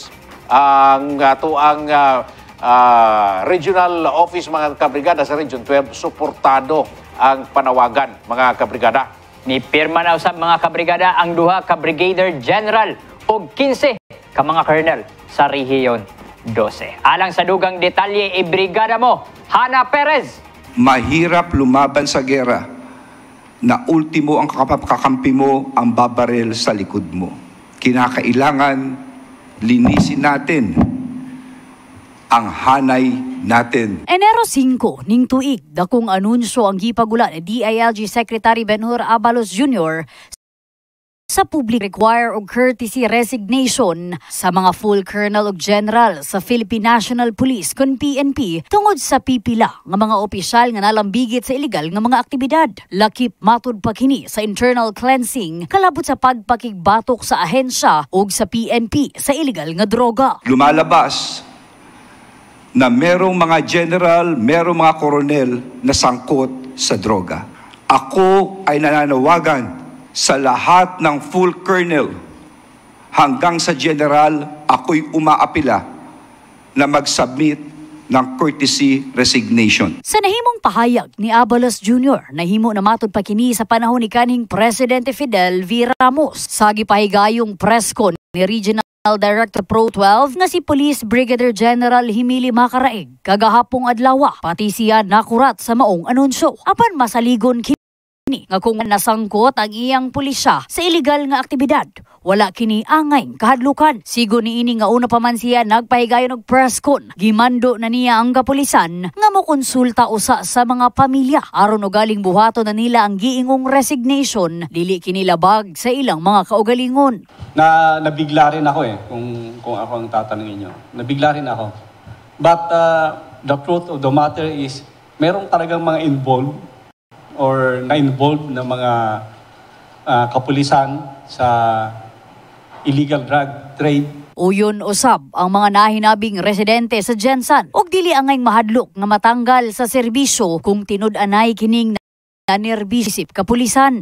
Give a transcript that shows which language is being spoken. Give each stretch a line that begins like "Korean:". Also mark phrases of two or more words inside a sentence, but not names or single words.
Cebuano: Ang regional office mga kabrigada sa Region 12 suportado ang panawagan mga kabrigada. Ni pirma na usab mga kabrigada ang duha ka Brigadier General ug 15 ka mga colonel sa Rehiyon 12. Alang sa dugang detalye, ibrigada mo, Hana Perez.
Filipino: Mahirap lumaban sa gera na ultimo ang kakampi mo ang babarel sa likod mo. Kinakailangan linisin natin ang hanay natin.
Cebuano: Enero 5 ning tuig, dakong anunsyo ang gipagula ni DILG Secretary Benhur Abalos Jr. sa
English: public require
Cebuano: og
English: courtesy resignation
Cebuano: sa mga
English: full colonel
Cebuano: ug general sa Philippine National Police kun PNP tungod sa pipila nga mga opisyal nga nalambigit sa illegal nga mga aktibidad. Lakip matud pa kini sa internal cleansing kalabot sa pagpakigbatok sa ahensya ug sa PNP sa illegal nga droga.
Filipino: Lumalabas na merong mga general, merong mga koronel na sangkot sa droga. Ako ay nananawagan sa lahat ng
English: full colonel
Filipino: hanggang sa general, ako'y umaapila na mag-submit ng
English: courtesy resignation.
Cebuano: Sa nahimong pahayag ni Abalos Jr., nahimo na matud pa kini sa panahon ni kaning Presidente Fidel V. Ramos sa gipahigayong
English: press con
Cebuano: ni Regional Director Pro 12 nga si Police Brigadier General Himili Macaraig kagahapong adlaw, pati siya nakurat sa maong anunsyo. Apan masaligon kini nga kung nasangkot ang iyang pulisya sa illegal nga aktibidad, wala kini angay kahadlukan. Sigo niini nga una pa man siya nagpahigayon og
English: press con,
Cebuano: gimando na niya ang kapulisan nga mokonsulta usa sa mga pamilya aron ugaling buhaton na nila ang giingong resignation, dili kini labag sa ilang mga kaugalingon.
Filipino: Nabigla rin ako kung ako ang tatanungin nyo. Nabigla rin ako.
English: But the truth of the matter is,
Filipino: merong talagang mga involved or na-involved na mga kapulisan sa
English: illegal drug trade.
Cebuano: Uyon usab ang mga nahinabing residente sa Jensan ug dili angay mahadlok nga matanggal sa serbisyo kung tinud-anay kining nanerbisip kapulisan.